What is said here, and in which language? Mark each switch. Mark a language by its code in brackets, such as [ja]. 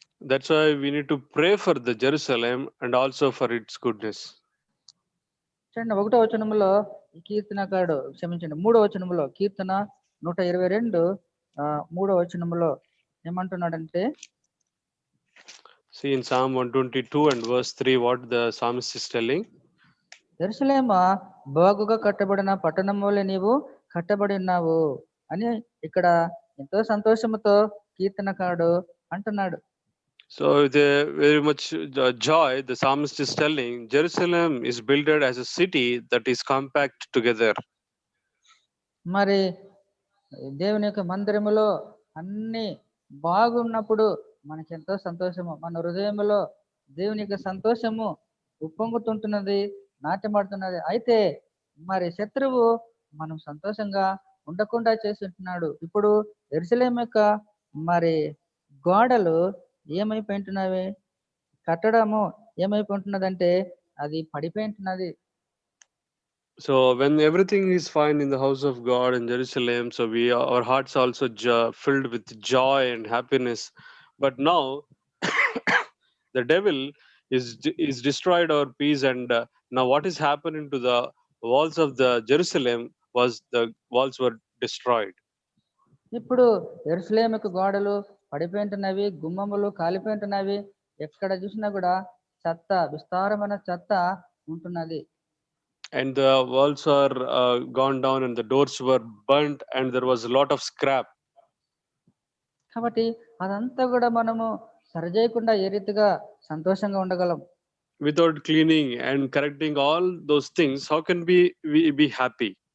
[en] That's why we need to pray for the Jerusalem and also for its goodness. [te] చూడండి, 1వ వచనములో ఈ కీర్తనకాడు, క్షమించండి, 3వ వచనములో, కీర్తన 122 3వ వచనములో ఏమంటున్నాడంటే, [en] See in Psalm 122 and verse 3 what the psalmist is telling. [te] యెరూషలేమా, బాగుగా కట్టబడిన పట్టణములే నీవు కట్టబడి ఉన్నావు అని ఇక్కడ ఎంతో సంతోషముతో కీర్తనకాడు అంటున్నాడు. [en] So with very much joy, the psalmist is telling, Jerusalem is built as a city that is compact together. [te] మరి దేవుని యొక్క మందిరములో అన్ని బాగున్నప్పుడు మనకి ఎంతో సంతోషము, మన హృదయంలో దేవుని యొక్క సంతోషము ఉప్పొంగుతుంటున్నది, నాట్యమాడుతున్నది. అయితే మరి శత్రువు మనం సంతోషంగా ఉండకుండా చేసి ఉంటున్నాడు. ఇప్పుడు యెరూషలేము యొక్క మరి గోడలు ఏమైపోయింటున్నవి, కట్టడము ఏమైపోయింటున్నదంటే అది పడిపోయింటున్నది. [en] So when everything is fine in the house of God in Jerusalem, so our hearts also filled with joy and happiness. But now the devil is destroyed our peace, and now what is happening to the walls of the Jerusalem was the walls were destroyed. [te] ఇప్పుడు యెరూషలేముకు గోడలు పడిపోయింటున్నవి, గుమ్మములు కాలిపోయింటున్నవి. ఎక్కడ చూసినా కూడా చెత్త, విస్తారమైన చెత్త ఉంటున్నది. [en] And the walls are gone down, and the doors were burnt, and there was a lot of scrap. [te] కాబట్టి అదంతా కూడా మనము సరిచేయకుండా ఏ రీతిగా సంతోషంగా ఉండగలం? [en] Without cleaning and correcting all those things, how can we be happy?